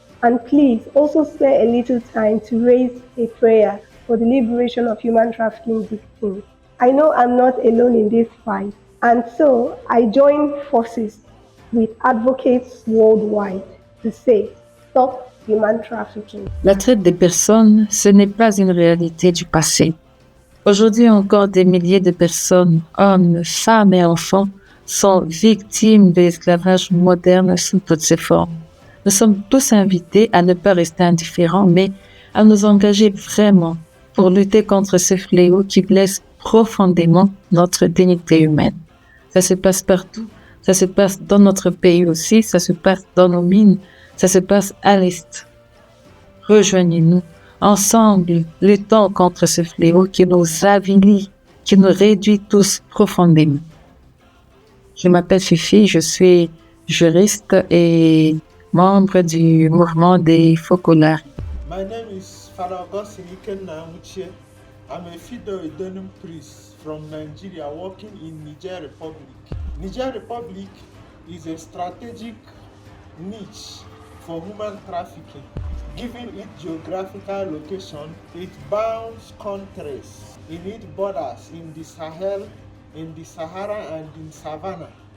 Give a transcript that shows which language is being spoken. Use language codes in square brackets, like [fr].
[en] And please also spare a little time to raise a prayer for the liberation of human trafficking victims. I know I'm not alone in this fight, and so I join forces with advocates worldwide to say, stop human trafficking. [fr] La traite des personnes, ce n'est pas une réalité du passé. Aujourd'hui encore, des milliers de personnes, hommes, femmes et enfants, sont victimes de l'esclavage moderne sous toutes ses formes. Nous sommes tous invités à ne pas rester indifférents, mais à nous engager vraiment pour lutter contre ce fléau qui blesse profondément notre dignité humaine. Ça se passe partout, ça se passe dans notre pays aussi, ça se passe dans nos mines, ça se passe à l'Est. Rejoignez-nous, ensemble, luttons contre ce fléau qui nous avilit, qui nous réduit tous profondément. Je m'appelle Fifi, je suis juriste et membre du mouvement des Focolari. [en] My name is Father Augustine Ikenna Amuchie. I'm a Fido Denim priest from Nigeria working in Niger Republic. Niger Republic is a strategic niche for human trafficking. Given its geographical location, it bounds countries in its borders in the Sahel, in the Sahara and in Savannah.